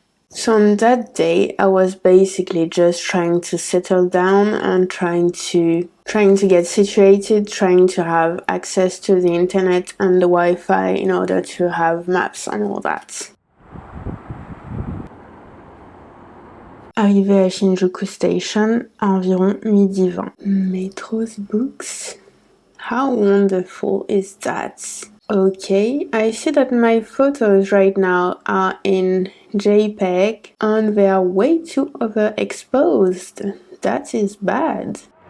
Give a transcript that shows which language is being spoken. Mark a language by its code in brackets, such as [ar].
[en] So on that day, I was basically just trying to settle down and trying to get situated, trying to have access to the internet and the Wi-Fi in order to have maps and all that. [fr] Arrivé à Shinjuku Station à environ 12h20. [en] Metro's books. How wonderful is that? Okay, I see that my photos right now are in JPEG and they are way too overexposed. That is bad.